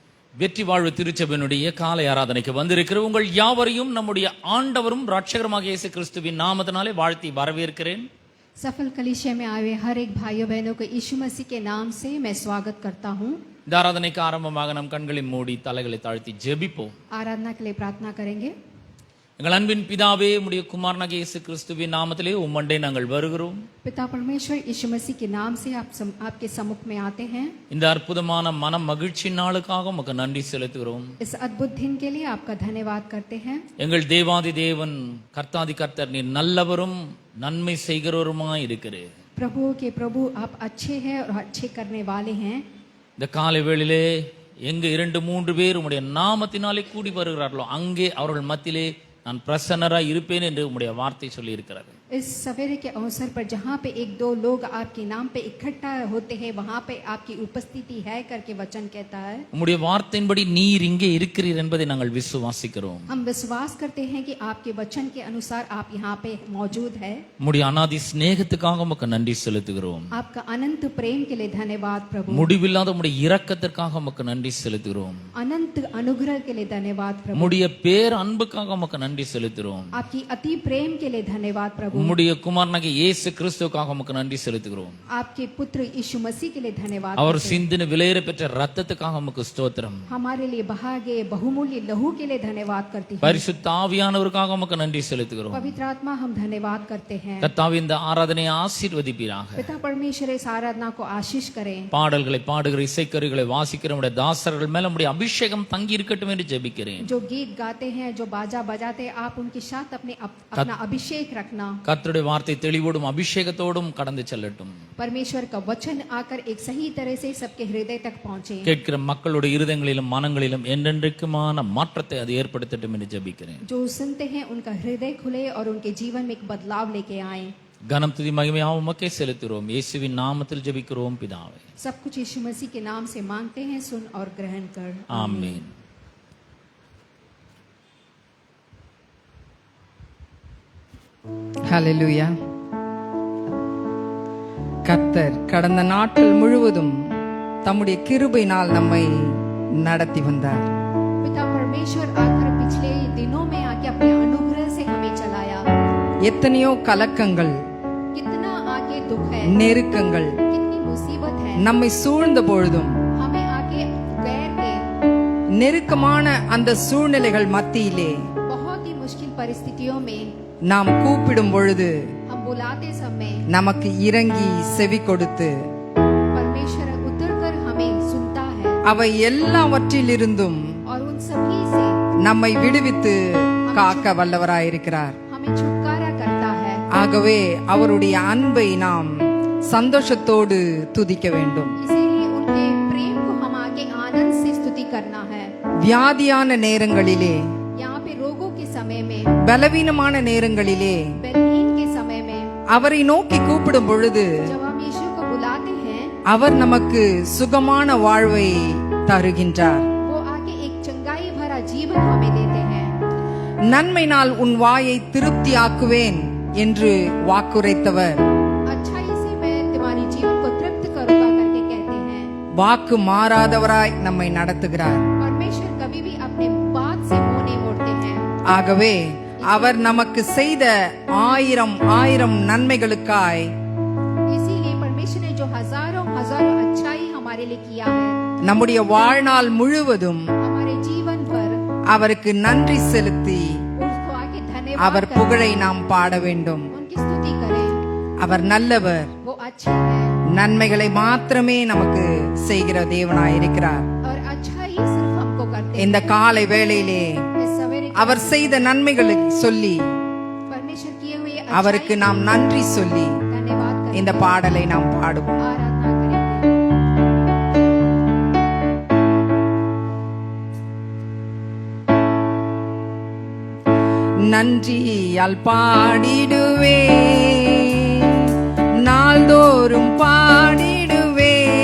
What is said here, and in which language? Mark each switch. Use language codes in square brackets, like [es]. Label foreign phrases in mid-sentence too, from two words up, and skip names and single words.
[ta] வெற்றி வாழ்வு திருச்சபையினுடைய காலை ஆராதனைக்கு வந்திருக்கிற உங்கள் யாவரையும் நம்முடைய ஆண்டவரும் இரட்சகருமாக இயேசு கிறிஸ்துவின் நாமத்தினாலே வாழ்த்தி வரவேற்கிறேன். [hi] सफल कलीसिया में आए हर एक भाइयों बहनों को यीशु मसीह के नाम से मैं स्वागत करता हूँ. [ta] இந்த ஆராதனைக்கு ஆரம்பமாக நம் கண்களை மூடி தலைகளை தாழ்த்தி ஜெபிப்போம். [hi] आराधना के लिए प्रार्थना करेंगे. [ta] எங்கள் அன்பின் பிதாவே, உம்முடைய குமாரனாகிய இயேசு கிறிஸ்துவின் நாமத்திலே உம்மண்டை நாங்கள் வருகிறோம். [hi] पिता परमेश्वर यीशु मसीह के नाम से आपके सम्मुख में आते हैं. [ta] இந்த அற்புதமான மன மகிழ்ச்சி நாளுக்காக உமக்கு நன்றி செலுத்துகிறோம். [hi] इस अद्भुत दिन के लिए आपका धन्यवाद करते हैं. [ta] எங்கள் தேவாதி தேவன் கர்த்தாதி கர்த்தர் நீர் நல்லவரும் நன்மை செய்கிறவருமாய் இருக்கிறீர். [hi] प्रभु के प्रभु आप अच्छे हैं और अच्छे करने वाले हैं. [ta] இந்த காலை வேளையிலே எங்க 2-3 பேர் உம்முடைய நாமத்தினாலே கூடி வருகிறார்களோ அங்கே அவர்கள் மத்தியிலே நான் பிரசன்னராய் இருப்பேன் என்று உம்முடைய வார்த்தை சொல்லி இருக்கிறது. [hi] इस सवेरे के अवसर पर जहाँ पे 1-2 लोग आपके नाम पे इकट्ठा होते हैं वहाँ पे आपकी उपस्थिति है करके वचन कहता है. [ta] உம்முடைய வார்த்தையின்படி நீர் இங்கே இருக்கிறீர் என்பதை நாங்கள் விசுவாசிக்கிறோம். [hi] हम विश्वास करते हैं कि आपके वचन के अनुसार आप यहाँ पे मौजूद है. [ta] உம்முடைய அநாதி சிநேகத்துக்காக உமக்கு நன்றி செலுத்துகிறோம். [hi] आपका अनंत प्रेम के लिए धन्यवाद प्रभु. [ta] முடிவில்லாத உம்முடைய இரக்கத்திற்காக உமக்கு நன்றி செலுத்துகிறோம். [hi] अनंत अनुग्रह के लिए धन्यवाद प्रभु. [ta] உம்முடைய பேர் அன்புக்காக உமக்கு நன்றி செலுத்துகிறோம். [hi] आपकी अति प्रेम के लिए धन्यवाद प्रभु. [ta] உம்முடைய குமாரனாகிய இயேசு கிறிஸ்துவுக்காக உமக்கு நன்றி செலுத்துகிறோம். [hi] आपके पुत्र यीशु मसीह के लिए धन्यवाद. [ta] அவர் சிந்தின விலையேற பெற்ற இரத்தத்துக்காக உமக்கு ஸ்தோத்திரம். [hi] हमारे लिए बहा गए बहुमूल्य लहू के लिए धन्यवाद करते हैं. [ta] பரிசுத்த ஆவியானவருக்காக உமக்கு நன்றி செலுத்துகிறோம். [hi] पवित्र आत्मा हम धन्यवाद करते हैं. [ta] கர்த்தாவே, இந்த ஆராதனையை ஆசீர்வதிப்பீராக. [hi] पिता परमेश्वर इस आराधना को आशीष करें. [ta] பாடல்களை பாடுகிற இசைக்கருவிகளை வாசிக்கிற உம்முடைய தாசர்கள் மேல உம்முடைய அபிஷேகம் தங்கி இருக்கட்டும் என்று ஜெபிக்கிறேன். [hi] जो गीत गाते हैं, जो बाजा बजाते हैं, आप उनके साथ अपना अभिषेक रखना. [ta] கர்த்தருடைய வார்த்தை தெளிவோடும் அபிஷேகத்தோடும் கடந்து செல்லட்டும். [hi] परमेश्वर का वचन आकर एक सही तरह से सबके हृदय तक पहुंचे. [ta] கேட்கிற மக்களுடைய இருதயங்களிலும் மனங்களிலும் என்றென்றைக்குமான மாற்றத்தை அது ஏற்படுத்தட்டும் என்று ஜெபிக்கிறேன். [hi] जो सुनते हैं उनका हृदय खुले और उनके जीवन में एक बदलाव लेके आए. [ta] கனம் துதி மகிமையாக உமக்கே செலுத்துகிறோம். இயேசுவின் நாமத்தில் ஜெபிக்கிறோம் பிதாவே. [hi] सब कुछ यीशु मसीह के नाम से मांगते हैं, सुन और ग्रहण कर. [ta] ஆமென். ஹல்லேலூயா. கர்த்தர் கடந்த நாட்கள் முழுவதும் தம்முடைய கிருபையினால் நம்மை நடத்தி வந்தார். [hi] पिता परमेश्वर आकर पिछले दिनों में आके अपने अनुग्रह से हमें चलाया. [ta] எத்தனையோ கலக்கங்கள், [hi] कितना आगे दुख है, [ta] நெருக்கங்கள் [hi] कितनी मुसीबत है [ta] நம்மை சூழ்ந்த பொழுதும் [hi] हमें आके गैर के [ta] நெருக்கமான அந்த சூழ்நிலைகள் மத்தியிலே [hi] बहुत ही मुश्किल परिस्थितियों में [ta] நாம் கூப்பிடும் பொழுது [hi] हम बुलाते समय [ta] நமக்கு இறங்கி செவி கொடுத்து [hi] परमेश्वर उतरकर हमें सुनता है [ta] அவை எல்லாவற்றிலிருந்தும் [hi] और उन सभी से [ta] நம்மை விடுவித்து காக்க வல்லவராயிருக்கிறார். [hi] हमें छुटकारा करता है. [ta] ஆகவே அவருடைய அன்பை நாம் சந்தோஷத்தோடு துதிக்க வேண்டும். [hi] इसीलिए उनके प्रेम को हम आगे आनंद से स्तुति करना है. [ta] வியாதியான நேரங்களிலே, [hi] यहाँ पे रोगों के समय में, [ta] பலவீனமான நேரங்களிலே [hi] बलहीन के समय में [ta] அவரை நோக்கி கூப்பிடும் பொழுது [hi] जब हम यीशु को बुलाते हैं [ta] அவர் நமக்கு சுகமான வாழ்வை தருகின்றார். [hi] वो आके एक चंगाई भरा जीवन हमें देते हैं. [ta] நன்மையினால் உன் வாயை திருப்தியாக்குவேன் என்று வாக்குரைத்தவர் [hi] अच्छाई से मैं तुम्हारी जीवन को तृप्त करूंगा करके कहते हैं. [ta] வாக்கு மாறாதவராய் நம்மை நடத்துகிறார். [hi] परमेश्वर कभी भी अपने बात से मुंह नहीं मोड़ते हैं. [ta] ஆகவே அவர் நமக்கு செய்த ஆயிரம் நன்மைகளுக்காய் [hi] इसीलिए परमेश्वर ने जो हजारों अच्छाई हमारे लिए किया है, [ta] நம்முடைய வாழ்நாள் முழுவதும் [hi] हमारे जीवन भर [ta] அவருக்கு நன்றி செலுத்தி [hi] उसको आके धन्यवाद [ta] அவர் [hi] करें, [ta] புகழை நாம் பாட வேண்டும். [hi] उनकी स्तुति करें. [ta] அவர் நல்லவர், [hi] वो अच्छे हैं [ta] நன்மைகளை மாத்திரமே நமக்கு செய்கிற தேவனாயிருக்கிறார். [hi] और अच्छा ही सिर्फ हमको करते [ta] இந்த காலை வேளையிலே [hi] हैं. इस सवेरे के [ta] அவர் செய்த நன்மைகளை சொல்லி [hi] परमेश्वर किए हुए [ta] அவருக்கு நாம் நன்றி சொல்லி [hi] धन्यवाद करें. [ta] இந்த பாடலை நாம் பாடுவோம். [hi] आराधना करेंगे. [ta] நன்றியால் பாடிடுவே, நாள்தோறும் பாடிடுவே,